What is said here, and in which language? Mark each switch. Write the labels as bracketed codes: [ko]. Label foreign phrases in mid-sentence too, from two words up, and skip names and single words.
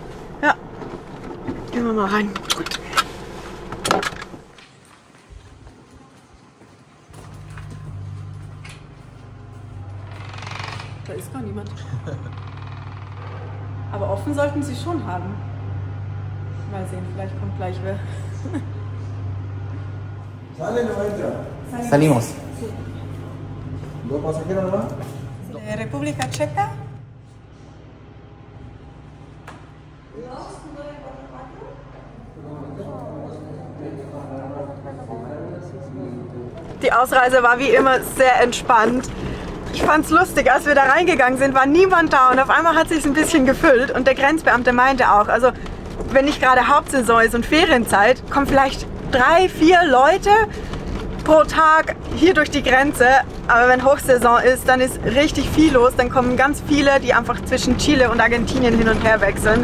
[de] Ja. Gehen wir mal rein. Gut. Da ist gar niemand. Aber offen sollten sie schon haben. Mal sehen, vielleicht kommt gleich wer. [es] Salimos. ¿Dos pasajeros nomás? República Checa. [de] Die Ausreise war wie immer sehr entspannt. Ich fand es lustig, als wir da reingegangen sind, war niemand da und auf einmal hat es sich ein bisschen gefüllt und der Grenzbeamte meinte auch, also wenn nicht gerade Hauptsaison ist und Ferienzeit, kommen vielleicht 3, 4 Leute pro Tag hier durch die Grenze, aber wenn Hochsaison ist, dann ist richtig viel los, dann kommen ganz viele, die einfach zwischen Chile und Argentinien hin und her wechseln.